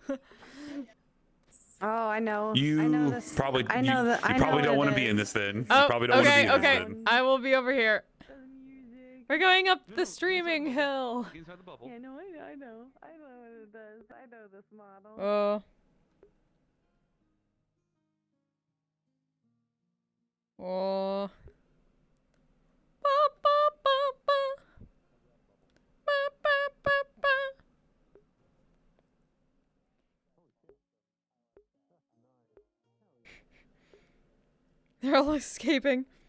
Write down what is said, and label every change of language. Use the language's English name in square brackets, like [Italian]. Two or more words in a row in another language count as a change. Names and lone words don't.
[English] Oh, I know. You I know this. probably I know that. you I probably know don't what want it to be is. in this then. Oh, You probably don't want to be okay, in okay. this then. I will be over here. We're going up the streaming hill. Yeah, no, I know what it does. I know this model. Oh. Oh. Ba, ba, ba, ba. Ba, ba, ba, ba. They're all escaping.